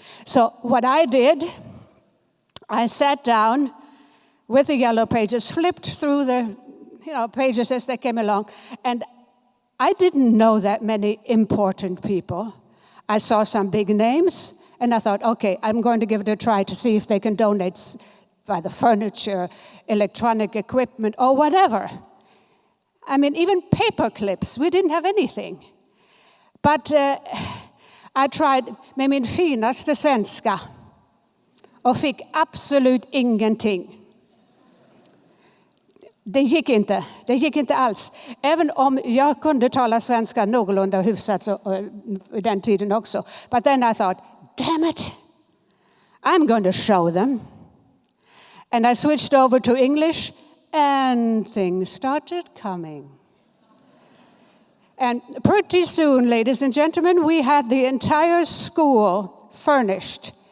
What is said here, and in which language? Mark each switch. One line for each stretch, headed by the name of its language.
English: So what I did, I sat down with the yellow pages, flipped through the pages as they came along, and I didn't know that many important people. I saw some big names, and I thought, okay, I'm going to give it a try to see if they can donate by the furniture, electronic equipment, or whatever. I mean, even paper clips. We didn't have anything. But I tried
Swedish: med min finaste svenska och fick absolut ingenting. Det gick inte alls. Även om jag kunde tala svenska någorlunda hyfsat i den tiden också.
English: But then I thought, damn it, I'm going to show them. And I switched over to English, and things started coming. And pretty soon, ladies and gentlemen, we had the entire school furnished.